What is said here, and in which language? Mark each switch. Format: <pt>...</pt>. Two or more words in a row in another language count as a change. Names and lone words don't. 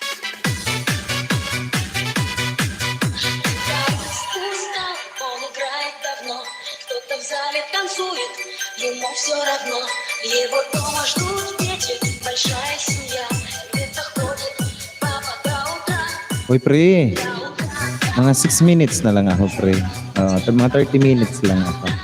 <ru>Устал, он играет давно. Кто-то в зале танцует, ему все равно. Его дома ждут дети, большая семья. Где-то ходит папа до утра.</ru> <tl>Uy, pre. Mga 6 minutes na lang ako, pre. Mga 30 minutes lang ako.</tl>